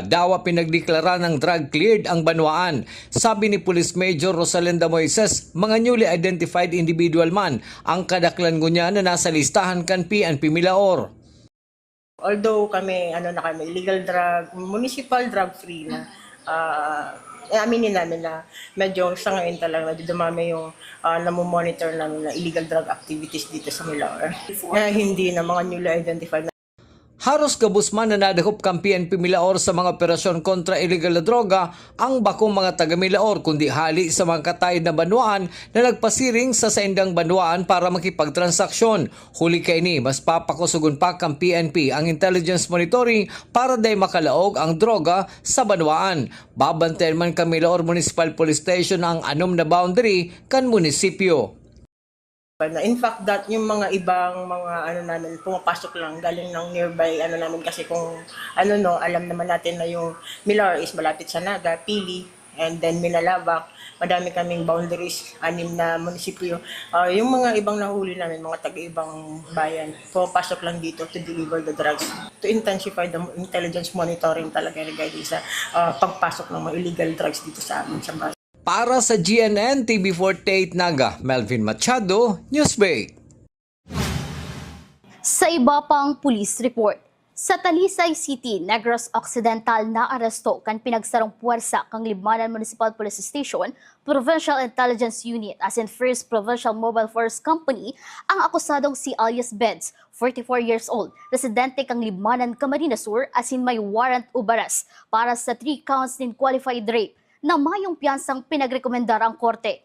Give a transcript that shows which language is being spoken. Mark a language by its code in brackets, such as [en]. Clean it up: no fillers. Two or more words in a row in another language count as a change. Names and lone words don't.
[bik] Dawa pinagdeklara ng [en] drug cleared [bik] ang banwaan. Sabi ni Police Major Rosalinda Moises, mga [en] newly identified individual [bik] man ang kadaklan niya na nasa listahan kan PNP Milaor. [tl] Although kami [en] illegal drug, municipal drug free [tl] na aminin namin na medyo sa ngayon talaga dumami yung namomonitor namin na [en] illegal drug activities [tl] dito sa Milaor. Hindi na mga [en] newly identified [tl] na. [bik] Haros kabusman na nadakop kang PNP Milaor sa mga operasyon kontra illegal na droga ang bakong mga taga Milaor kundi hali sa mga katayid na banwaan na nagpasiring sa saindang banwaan para makipagtransaksyon. Huli kay ni mas papakusugon pa kang PNP ang [en] intelligence monitoring [bik] para day makalaog ang droga sa banwaan. Babantayan man kang Milaor Municipal Police Station ang anom na boundary kan munisipyo. [en] In fact, that [tl] yung mga ibang mga namin pumapasok lang galing ng nearby namin kasi kung alam naman natin na yung Milaor is malapit sa Naga, Pili, [en] and then [tl] Minalabak. Madami kaming boundaries, 6 na munisipyo. Yung mga ibang nahuli namin, mga taga-ibang bayan, pumapasok lang dito [en] to deliver the drugs. To intensify the intelligence monitoring [tl] talaga regarding sa pagpasok ng mga [en] illegal drugs [tl] dito sa amin sa bayan. Para sa GNN TV 48 Naga, Melvin Machado, Newsbreak. [bik] Sa iba pang police report, Sa Talisay City, Negros Occidental na aresto kan pinagsarong puwersa kang Libmanan Municipal Police Station, Provincial Intelligence Unit as in First Provincial Mobile Force Company ang akusadong si alias Benz, [en] 44 years old, [bik] residente kang Libmanan, Camarines Sur as in may warrant ubaras para sa [en] 3 counts in qualified rape [bik] na mayong piyansang pinagrekomendar ang korte.